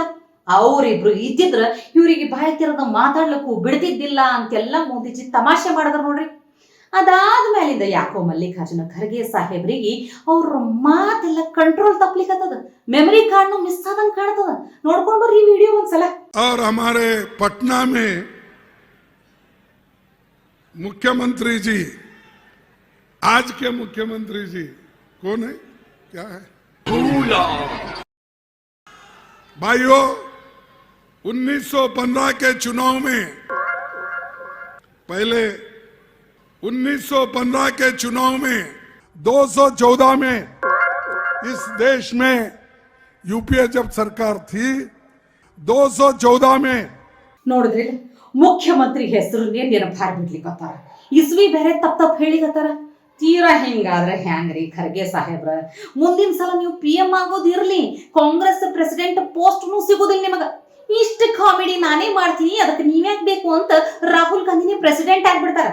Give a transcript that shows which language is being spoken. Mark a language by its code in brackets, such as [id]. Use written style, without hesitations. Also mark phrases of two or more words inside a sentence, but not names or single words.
[kn] ಅವರಿಬ್ರು ಇದ್ದಿದ್ರ ಇವ್ರಿಗೆ ಬಾಯಿ ತೆರೆದ ಮಾತಾಡ್ಲಿಕ್ಕೂ ಬಿಡ್ತಿದ್ದಿಲ್ಲ ಅಂತೆಲ್ಲ ಮೋದಿಜಿ ತಮಾಷೆ ಮಾಡಿದ್ರು ನೋಡ್ರಿ. ಅದಾದ್ಮೇಲಿಂದ ಯಾಕೋ ಮಲ್ಲಿಕಾರ್ಜುನ ಖರ್ಗೆ ಸಾಹೇಬ್ರಿಗೆ ಅವ್ರ ಮಾತೆಲ್ಲ ಕಂಟ್ರೋಲ್ ತಪ್ಪಲಿಕ್ಕತ್ತದ. [en] memory card [kn] ಮಿಸ್ ಆದಂಗ ಕಾಣ್ತದ. ನೋಡ್ಕೊಂಡ್ ಬರ್ರಿ ವಿಡಿಯೋ ಒಂದ್ಸಲ. [hi] और हमारे पटना में मुख्यमंत्री जी, आज के मुख्यमंत्री जी कौन है, क्या है? भाइयों, 1915 के चुनाव में, पहले 1915 के चुनाव में 214 में इस देश में यूपीए जब सरकार थी, 214 में [kn] ನೋಡಿದ್ರಿ ಮುಖ್ಯಮಂತ್ರಿ ಹೆಸರನ್ನೇ ನೆನಪಾರ್ ಬಿಡ್ಲಿಕ್ಕತ್ತಾರ. ಇಸ್ವಿ ಬೇರೆ ತಪ್ಪ ಹೇಳಿಕತ್ತಾರ. ತೀರಾ ಹಿಂಗಾದ್ರೆ ಹ್ಯಾಂಗ್ರಿ ಖರ್ಗೆ ಸಾಹೇಬ್ರ? ಮುಂದಿನ ಸಲ ನೀವು PM ಆಗೋದಿರ್ಲಿ, ಕಾಂಗ್ರೆಸ್ [en] president post [kn] ಸಿಗೋದಿಲ್ಲ ನಿಮಗ. ಇಷ್ಟು ಕಾಮಿಡಿ ನಾನೇ ಮಾಡ್ತೀನಿ, ಅದಕ್ಕೆ ನೀವ್ಯಾಕ್ ಬೇಕು ಅಂತ ರಾಹುಲ್ ಗಾಂಧಿನೇ ಪ್ರೆಸಿಡೆಂಟ್ ಆಗ್ಬಿಡ್ತಾರ.